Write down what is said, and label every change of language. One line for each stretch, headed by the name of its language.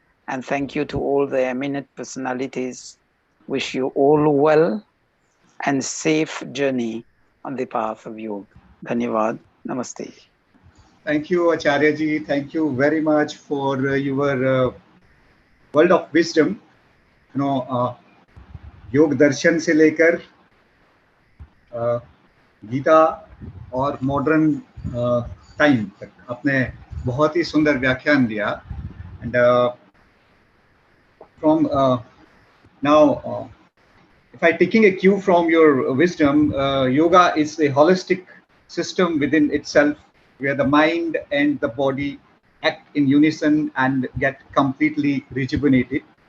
English: And thank you to all the eminent personalities. Wish you all well and safe journey on the path of yoga. Dhanyavad. Namaste. Thank you, Acharya ji. Thank you very much for your world of wisdom.
Hindi: You know, योग दर्शन से लेकर गीता और modern time तक आपने बहुत ही सुंदर व्याख्यान दिया.
English: And from now, if I taking a cue from your wisdom, yoga is a holistic system within itself, where the mind and the body act in unison and get completely rejuvenated.